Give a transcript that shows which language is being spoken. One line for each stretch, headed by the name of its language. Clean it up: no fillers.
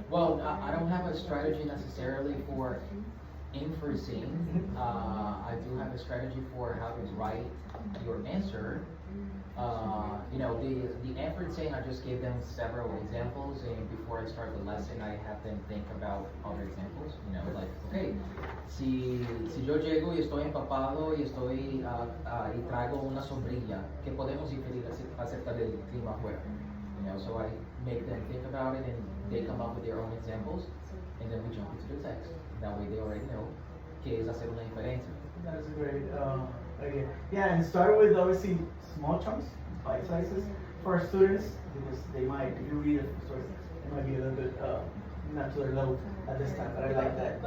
English: Well, I don't have a strategy necessarily for inferencing. I do have a strategy for how to write your answer. You know, the inferencing, I just gave them several examples, and before I start the lesson, I have them think about other examples. You know, like, okay,
Spanish: si yo llego y estoy empapado y estoy y traigo una sombrilla, ¿qué podemos inferir acerca del clima afuera?
English: You know, so I make them think about it, and they come up with their own examples, and then we jump into the text. That way they already know
Spanish: que es hacer una inferencia.
English: That's a great idea. Yeah, and start with obviously small chunks, bite sizes for our students, because they might, if you read it, sorry, it might be a little bit not to their level at this time, but I like that.